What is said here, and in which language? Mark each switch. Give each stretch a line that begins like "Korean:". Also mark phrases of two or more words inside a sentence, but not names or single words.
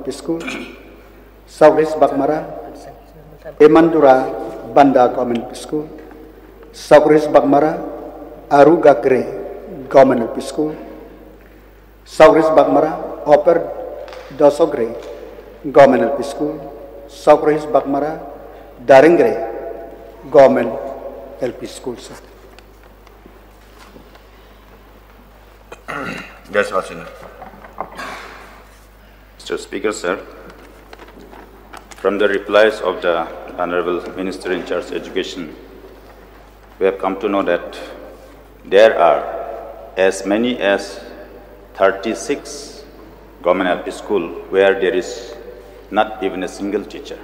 English: LP School, Sorkar Hills Bakmara, Emandura Banda Government LP School, Sorkar Hills Bakmara, Arugakre Government LP School, Sorkar Hills Bakmara, Oper Dosogre Government LP School, Sorkar Hills Bakmara, Daringre Government LP School, sir. That's all, sir. Mr. Speaker, sir, from the replies of the Honorable Minister in charge of Education, we have come to know that there are as many as 36 government LP schools where there is not even a single teacher.